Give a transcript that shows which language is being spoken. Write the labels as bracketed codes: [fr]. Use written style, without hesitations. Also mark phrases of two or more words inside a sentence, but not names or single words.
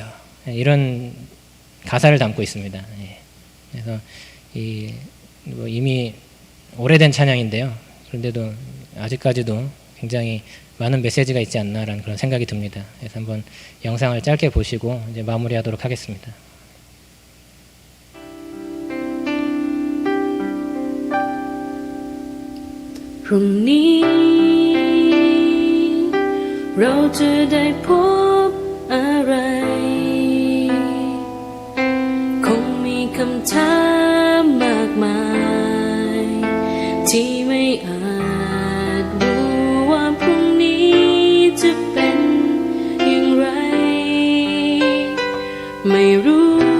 [ko] 이런 가사를 담고 있습니다. 그래서 이미 오래된 찬양인데요. 그런데도 아직까지도 굉장히 많은 메시지가 있지 않나라는 그런 생각이 듭니다. 그래서 한번 영상을 짧게 보시고 이제 마무리하도록 하겠습니다. [th] พรุ่งนี้เราจะได้พบอะไร คงมีคำถามมากมายที่ไม่อาจรู้ว่าพรุ่งนี้จะเป็นอย่างไรไม่รู้